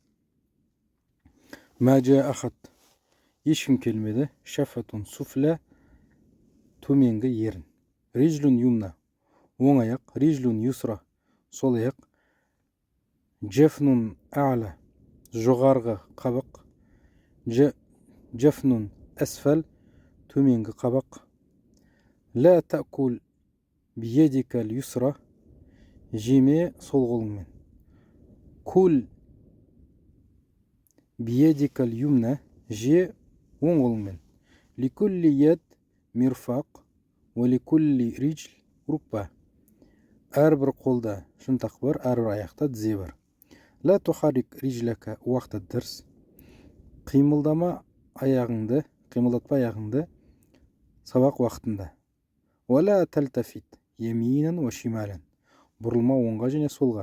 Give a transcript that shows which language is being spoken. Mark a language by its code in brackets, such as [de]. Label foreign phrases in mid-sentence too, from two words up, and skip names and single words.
[ar] ما جاء أحد [kk] ешкім келмеді, [ar] شفة سفلى [kk] төменгі ерін, [ar] رجل يمنى [kk] оң аяқ, [ar] رجل يسرى [kk] сол аяқ, [ar] جفن أعلى [kk] жоғарғы қабақ, [ar] جفن أسفل [kk] төменгі қабақ, [ar] لا تأكل بيدك اليسرى [kk] жеме сол қолыңмен, кул [ar] بيدك اليمنى [kk] же оң қолыңмен, [ar] لكل يد مرفق ولكل رجل ركبة [kk] әрбір қолда шынтақ бар, әрбір аяқта тізе бар. [ar] لا تحرك رجلك وقت الدرس [kk] қимылдатпа аяғыңды сабақ уақытында. [ar] ولا تلتفت يمينا وشمالا [kk] бұрылма оңға және солға.